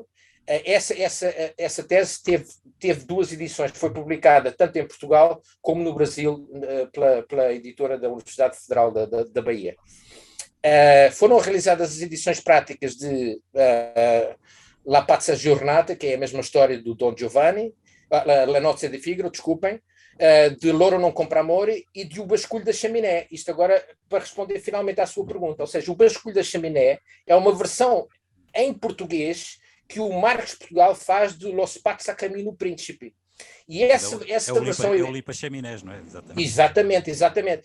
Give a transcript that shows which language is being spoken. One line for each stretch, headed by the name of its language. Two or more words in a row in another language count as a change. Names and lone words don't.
Portuguese: Essa tese teve 2 edições, foi publicada tanto em Portugal como no Brasil pela editora da Universidade Federal da Bahia. Foram realizadas as edições práticas de La Pazza Giornata, que é a mesma história do Don Giovanni, La Nozze di Figaro, desculpem, de Loro non compra amore e de O Basculho da Chaminé. Isto agora para responder finalmente à sua pergunta, ou seja, O Basculho da Chaminé é uma versão em português que o Marcos Portugal faz de Los Pax a Camino Príncipe. E essa versão... É o Limpa Chaminés, não é? Exatamente.